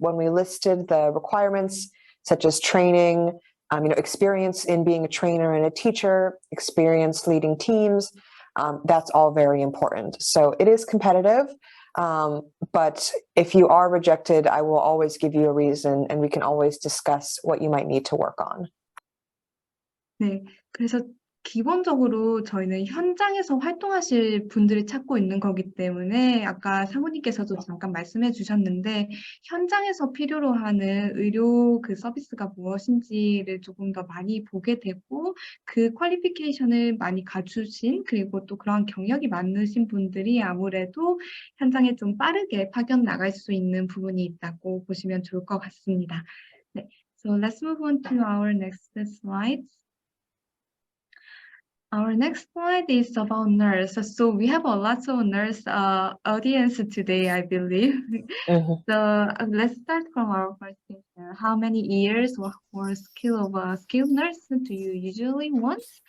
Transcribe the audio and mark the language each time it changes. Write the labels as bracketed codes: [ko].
[en] When we listed the requirements such as training, experience in being a trainer and a teacher, experience leading teams, that's all very important. So it is competitive. But if you are rejected, I will always give you a reason and we can always discuss what you might need to work on. [ko] 네, 그래서 기본적으로 저희는 현장에서 활동하실 분들을 찾고 있는 거기 때문에 아까 사모님께서도 잠깐 말씀해 주셨는데 현장에서 필요로 하는 의료 그 서비스가 무엇인지를 조금 더 많이 보게 되고 그 퀄리피케이션을 많이 갖추신 그리고 또 그런 경력이 많으신 분들이 아무래도 현장에 좀 빠르게 파견 나갈 수 있는 부분이 있다고 보시면 좋을 것 같습니다. [en] 네, so let's move on to our next slide. Our next slide is about nurse. So we have a lot of nurse audience today, I believe. Mhm. So let's start from our first question. How many years or skill of a skilled nurse do you usually want?